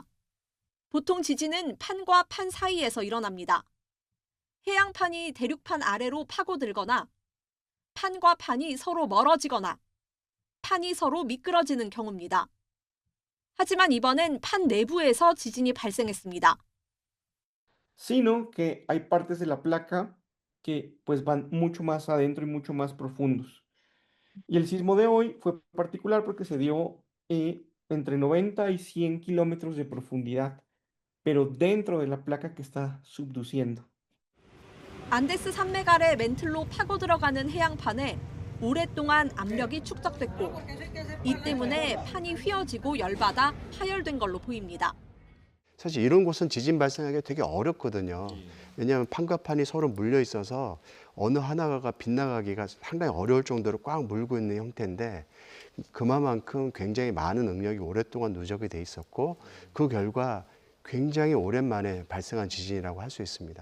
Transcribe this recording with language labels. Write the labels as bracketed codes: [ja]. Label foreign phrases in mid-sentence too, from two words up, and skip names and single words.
[ko] 보통 지진은 판과 판 사이에서 일어납니다. 해양판이 대륙판 아래로 파고들거나 판과 판이 서로 멀어지거나 판이 서로 미끄러지는 경우입니다. 하지만 이번엔 판 내부에서 지진이 발생했습니다. [es] Sino que hay partes de la placa que pues van mucho más adentro y mucho más profundos. Y el sismo de hoy fue particular porque se dio entre 90 y 100 kilómetros de profundidad, pero dentro de la placa que está subduciendo. [ko] 안데스 산맥 아래 멘틀로 파고 들어가는 해양판에 오랫동안 압력이 축적됐고 이 때문에 판이 휘어지고 열받아 파열된 걸로 보입니다. 사실 이런 곳은 지진 발생하기 되게 어렵거든요. 왜냐하면 판과 판이 서로 물려 있어서 어느 하나가 빗나가기가 상당히 어려울 정도로 꽉 물고 있는 형태인데 그만큼 굉장히 많은 응력이 오랫동안 누적이 돼 있었고 그 결과 굉장히 오랜만에 발생한 지진이라고 할 수 있습니다.